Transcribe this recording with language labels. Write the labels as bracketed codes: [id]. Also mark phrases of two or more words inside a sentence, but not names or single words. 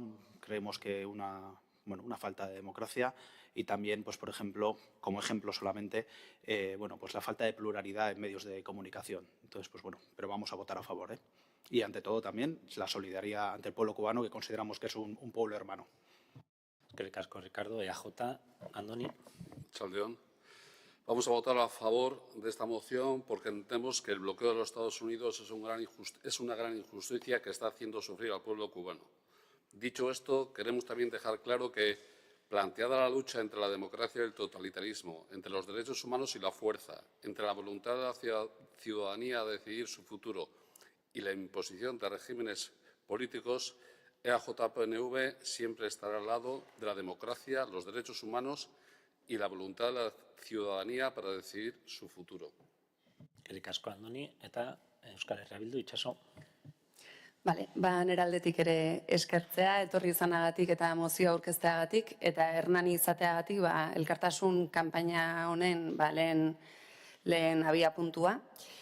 [es] Creemos que una falta de democracia y también, pues por ejemplo, como ejemplo solamente, pues la falta de pluralidad en medios de comunicación. Entonces, pero vamos a votar a favor, ¿eh? Y ante todo también la solidaridad ante el pueblo cubano, que consideramos que es un pueblo hermano. [eu] Eskerrik asko, Ricardo. EAJ, Andoni. Chaldeón. [es] Vamos a votar a favor de esta moción porque entendemos que el bloqueo de los Estados Unidos es una gran injusticia que está haciendo sufrir al pueblo cubano. Dicho esto, queremos también dejar claro que, planteada la lucha entre la democracia y el totalitarismo, entre los derechos humanos y la fuerza, entre la voluntad de la ciudadanía de decidir su futuro y la imposición de regímenes políticos, EAJ-PNV siempre estará al lado de la democracia, los derechos humanos y la voluntad de la ciudadanía para decidir su futuro. [eu] Eskerrik asko, Andoni, eta Euskal Herria Bildu, Itxaso. Bale, nire aldetik ere eskertzea, etorri izanagatik eta mozio aurkezteagatik, eta Hernani izateagatik elkartasun kanpaina honen lehen abia puntua.